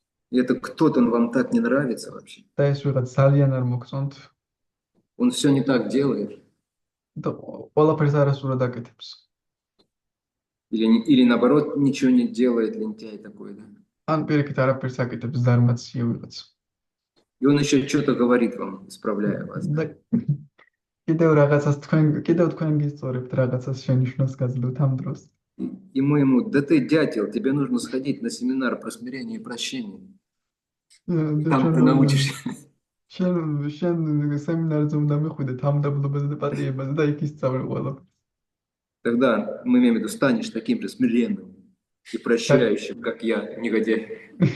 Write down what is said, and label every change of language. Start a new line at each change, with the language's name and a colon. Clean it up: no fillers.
Russian: и это кто-то вам так не нравится вообще.
Georgian: და ეს ვიღაც ძალიან არ მოგწონთ
Russian: Он все не так делает.
Georgian: და ყველაფერს არასწორად აკეთებს.
Russian: Или наоборот, ничего не делает, лентяй такой, да.
Georgian: ან პირიქით არაფერს აკეთებს ზარმაცია ვიღაც.
Russian: И он еще что-то говорит вам, исправляя вас.
Georgian: და კიდევ თქვენ გისწორებთ რაღაცას შენიშვნას გაძლევთ ამ დროს.
Russian: И мы ему, да ты дятел, тебе нужно сходить на семинар про смирение и прощение. Там ты научишься.
Georgian: შენ სემინარზე უნდა მიხვიდე თავმდაბლობაზე და პატიებაზე და იქ ისწავლე ყველაფერს.
Russian: Тогда мы имеем в виду, станешь таким же смиренным и прощающим, как я, негодяй.